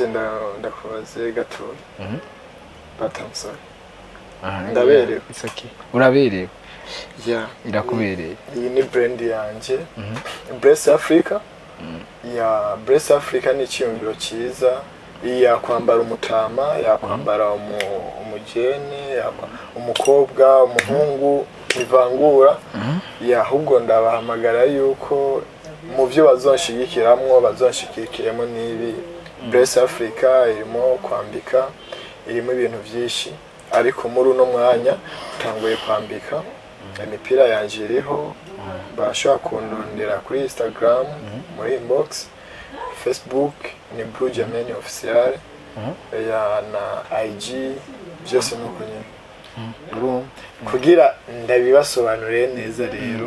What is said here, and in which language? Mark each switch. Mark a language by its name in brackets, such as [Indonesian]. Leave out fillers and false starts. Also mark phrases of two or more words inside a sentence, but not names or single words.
[Rundi] ndakubaze gato batamsa ndaberewe uraberewe irakubereye iyi ni brand yanje Bless Africa Bless Africa ni cyumviro cyiza yakwambara umutama yakwambara umugeni umukobwa umuhungu ivangura ahubwo ndabahamagara yuko mu byo bazonshigikiramo nibi Bless Africa irimo kwambika irimo ibintu byinshi ariko muri uno mwanya utanguye kwambika imipira yanje iriho bashobora kundondera kuri Instagram muri inbox Facebook ni Bujamin official na IG byose nuko nyine kugira ndabibasobanurire neza rero